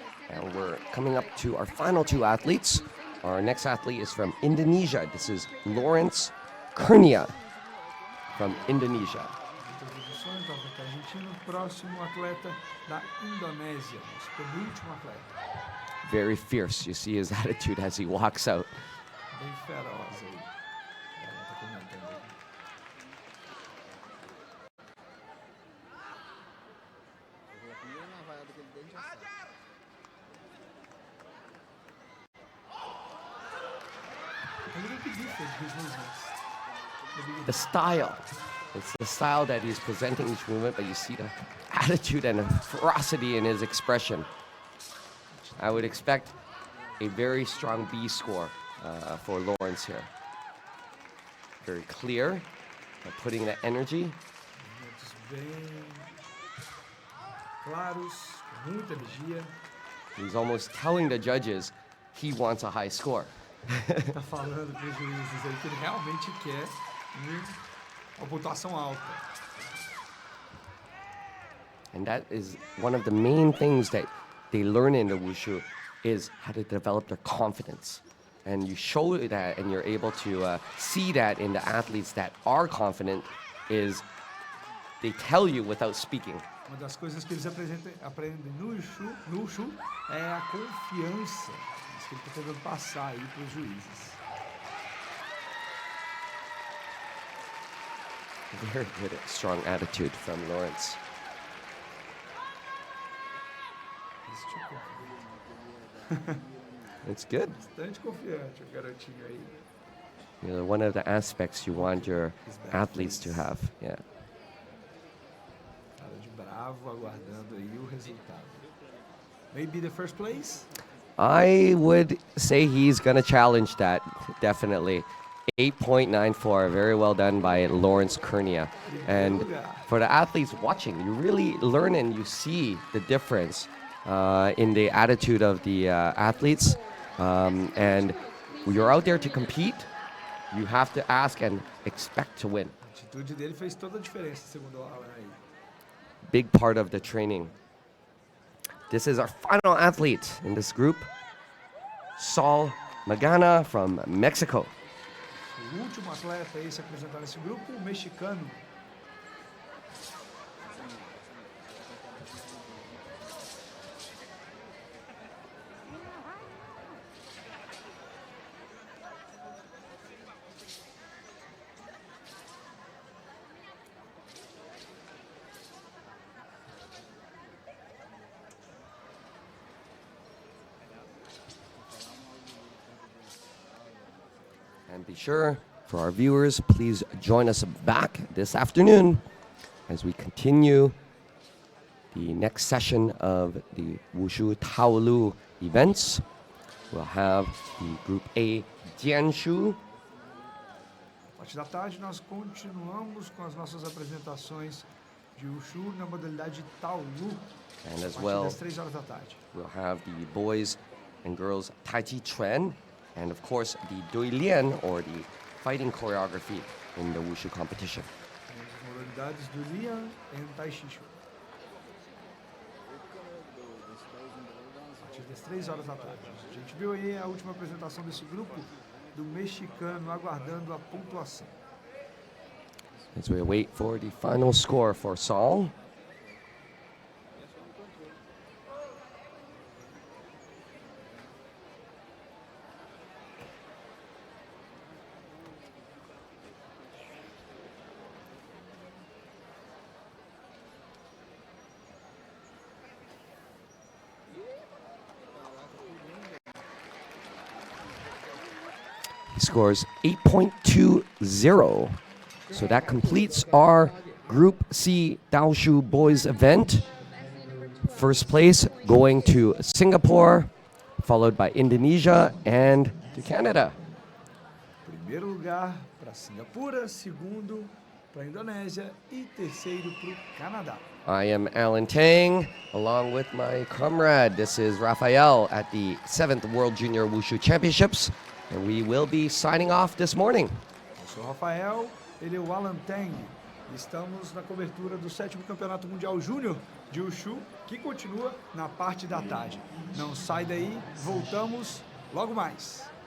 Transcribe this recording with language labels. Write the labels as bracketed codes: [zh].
[en] And we're coming up to our final two athletes. Our next athlete is from Indonesia. This is Lawrence Kurnia from Indonesia. [pt] Introduções do atleta argentino, próximo atleta da Indonésia, nosso penúltimo atleta. [en] Very fierce. You see his attitude as he walks out. [pt] Bem feroz aí. Ela tá comentando aí. [en] A little bit different his movements. The style. It's the style that he's presenting each movement, but you see the attitude and the ferocity in his expression. I would expect a very strong B score for Lawrence here. Very clear, putting the energy. [pt] Movimentos bem claros, com muita energia. [en] He's almost telling the judges he wants a high score. [pt] Tá falando para os juízes aí que ele realmente quer uma pontuação alta. [en] And that is one of the main things that they learn in the Wushu is how to develop their confidence. And you show that and you're able to see that in the athletes that are confident is they tell you without speaking. [pt] Uma das coisas que eles aprendem no Wushu é a confiança. Isso que ele está tentando passar aí para os juízes. [en] Very good, strong attitude from Lawrence. It's good. [pt] Bastante confiante o garotinho aí. [en] You know, one of the aspects you want your athletes to have. Yeah. [pt] Cara de bravo, aguardando aí o resultado. [en] Maybe the first place? I would say he's going to challenge that, definitely. 8.94, very well done by Lawrence Kernia. And for the athletes watching, you really learn and you see the difference in the attitude of the athletes. And you're out there to compete, you have to ask and expect to win. [pt] A atitude dele fez toda a diferença, segundo o Alan aí. [en] Big part of the training. This is our final athlete in this group, Saul Magana from Mexico. [pt] O último atleta aí se apresentar nesse grupo, o mexicano. [en] And be sure, for our viewers, please join us back this afternoon as we continue the next session of the Wushu Taolu events. We'll have the Group A Jianshu, [pt] A partir da tarde, nós continuamos com as nossas apresentações de Wushu na modalidade Taolu. [en] and [pt] A [en] as [pt] partir [en] well, [pt] das 3 horas da tarde. [en] we'll have the boys and girls Tai Chi Chuan, and of course, the Dui Lian, or the fighting choreography in the Wushu competition. [pt] Temos as modalidades do Lian e Tai Chi Chuan. A partir das 3 horas da tarde. A gente viu aí a última apresentação desse grupo do mexicano aguardando a pontuação. [en] As we wait for the final score for Saul. He scores 8.20. So that completes our Group C Daoshu boys event. First place going to Singapore, followed by Indonesia and to Canada. [pt] Primeiro lugar para Singapura, segundo para a Indonésia e terceiro para o Canadá. [en] I am Alan Tang, along with my comrade. This is Raphael at the 7th World Junior Wushu Championships, and we will be signing off this morning. [pt] Eu sou o Rafael, ele é o Alan Tang. Estamos na cobertura do 7º Campeonato Mundial Júnior de Wushu, que continua na parte da tarde. Não sai daí, voltamos logo mais.